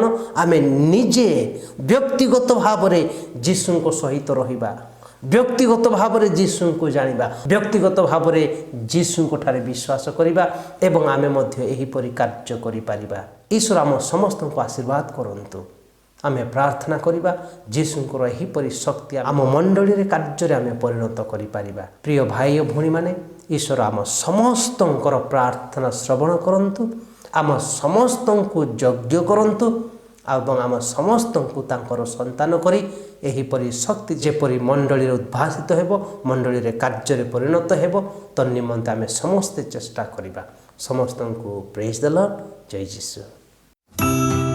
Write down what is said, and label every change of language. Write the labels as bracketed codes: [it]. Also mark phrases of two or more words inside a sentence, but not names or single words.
[or] ଆମେ ନିଜେ ବ୍ୟକ୍ତିଗତ ଭାବରେ ଯୀଶୁଙ୍କ ସହିତ ରହିବା, ବ୍ୟକ୍ତିଗତ ଭାବରେ ଯୀଶୁଙ୍କୁ ଜାଣିବା, ବ୍ୟକ୍ତିଗତ ଭାବରେ ଯୀଶୁଙ୍କଠାରେ ବିଶ୍ୱାସ କରିବା ଏବଂ ଆମେ ମଧ୍ୟ ଏହିପରି କାର୍ଯ୍ୟ କରିପାରିବା। ଈଶ୍ୱର ଆମ ସମସ୍ତଙ୍କୁ ଆଶୀର୍ବାଦ କରନ୍ତୁ। ଆମେ ପ୍ରାର୍ଥନା କରିବା, ଯୀଶୁଙ୍କର ଏହିପରି ଶକ୍ତି ଆମ ମଣ୍ଡଳୀରେ କାର୍ଯ୍ୟରେ ଆମେ ପରିଣତ କରିପାରିବା। ପ୍ରିୟ ଭାଇ ଓ ଭଉଣୀମାନେ, ଈଶ୍ୱର ଆମ ସମସ୍ତଙ୍କର ପ୍ରାର୍ଥନା ଶ୍ରବଣ କରନ୍ତୁ। ଆମ ସମସ୍ତ କୋ ଯଜ୍ଞ କରନ୍ତୁ ଏବଂ ଆମ ସମସ୍ତଙ୍କୁ ତାଙ୍କର ସନ୍ତାନ କରି ଏହିପରି ଶକ୍ତି ଯେପରି ମଣ୍ଡଳୀରେ ଉଦ୍ଭାସିତ ହେବ, ମଣ୍ଡଳୀରେ କାର୍ଯ୍ୟରେ ପରିଣତ ହେବ, ତନ୍ନିମନ୍ତେ ଆମେ ସମସ୍ତେ ଚେଷ୍ଟା କରିବା। ସମସ୍ତଙ୍କୁ [en] praise the Lord. [or] ଜୟ ଯୀଶୁ।